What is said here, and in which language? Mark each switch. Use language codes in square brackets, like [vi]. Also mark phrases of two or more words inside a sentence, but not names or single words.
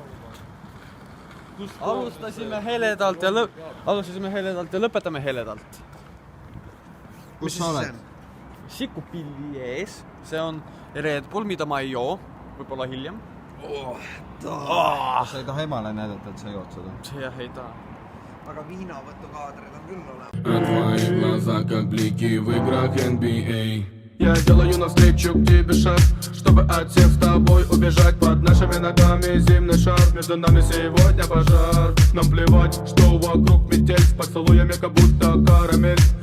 [et] Alustasime heledalt ja lõpetame heledalt. Kus sa oled? Sikupilli ees. See on Red Bull, mida ma ei joo. Võib-olla hiljem. Sa ei taha emale näidata, et sa jood seda? Jah, ei taha. Aga viinavõtukaadrid on küll olemas. [ru] Твои глаза как блики в играх NBA. Я делаю навстречу к тебе шаг, чтобы от всех с тобой убежать. Под нашими ногами зимний шар, между нами сегодня пожар. Нам плевать, что вокруг метель, с поцелуями как будто карамель.